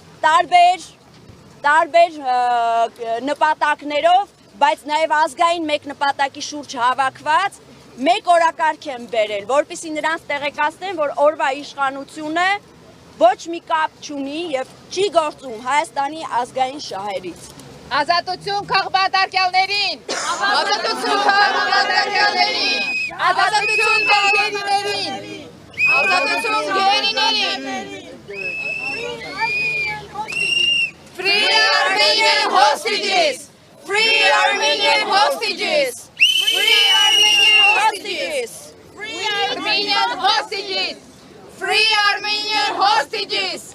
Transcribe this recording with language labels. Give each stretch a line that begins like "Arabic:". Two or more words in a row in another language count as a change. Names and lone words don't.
Armenian: տարբեր նպատակներով, բայց նաեւ ազգային մեկ նպատակի շուրջ հավաքված մեկ օրակարգ են բերել, որպեսզի նրանց տեղեկացնեն, որ օրվա իշխանությունը ոչ մի կապ չունի եւ չի գործում Հայաստանի ազգային շահերից։ Ազատություն քաղբատարկյալներին! Ազատություն քաղբատարկյալներին! Ազատություն գերիներին! Ազատություն գերիներին!
English: Free Armenian hostages! Free Armenian hostages! Free Armenian hostages! Free Armenian hostages! Free Armenian hostages!